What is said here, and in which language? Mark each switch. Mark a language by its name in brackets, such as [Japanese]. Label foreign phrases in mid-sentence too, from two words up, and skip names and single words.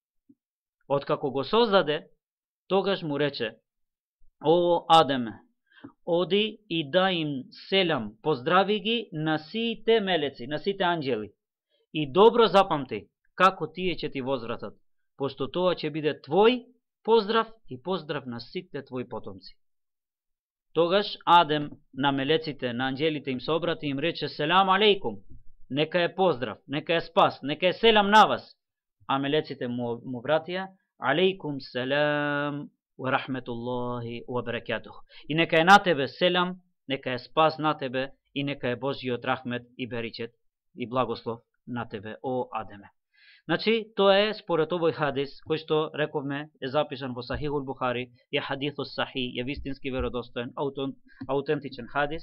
[Macedonian] Откако го создаде, тогаш му рече: о Адеме, оди и да им селам, поздрави ги на сите мелеци, на сите анџели, и добро запамти како тие ќе ти возвратат, пошто тоа ќе биде твој поздрав и поздрав на сите твои потомци. Тогаш Адем на мелеците, на анџелите им се обрати и им рече: [Arabic] السلام عليكم, [Macedonian] нека е поздрав, нека е спас, нека е селам на вас. А мелеците му вратија: [Arabic] عليكم السلام ورحمة الله وبركاته. [Macedonian] И нека е на тебе селам, нека е спас на тебе и нека е Божјиот рахмет и беричет и благослов на тебе, о Адеме. Значи, тоа е според овој хадис, кој што рековме е запишан во Сахихул Бухари, е [Arabic] حديث صحيح, [Macedonian] е вистински веродостоен, аутентичен хадис.